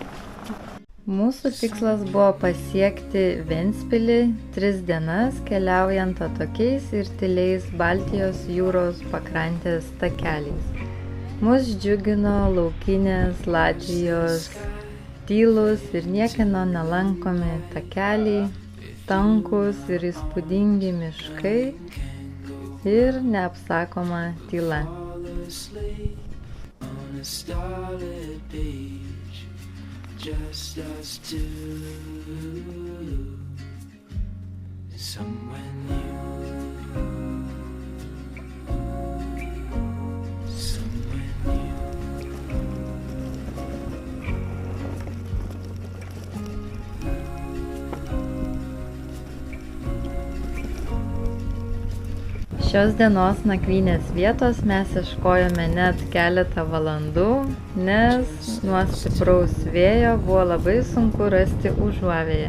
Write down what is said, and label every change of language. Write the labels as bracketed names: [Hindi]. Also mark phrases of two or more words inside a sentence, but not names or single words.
[Lithuanian] Mūsų tikslas buvo pasiekti Ventspilį 3 dienas, keliaujant atokiais ir tyliais Baltijos jūros pakrantės takeliais. Mus džiugino laukinės Latvijos tylus ir niekieno nelankomi takeliai, tankus ir įspūdingi miškai ir neapsakoma tyla. [English] Just us two, somewhere new, somewhere new. [Lithuanian] Šios dienos nakvynės vietos mes ieškojome net keletą valandų, nes nuo stipraus vėjo buvo labai sunku rasti užuovėją.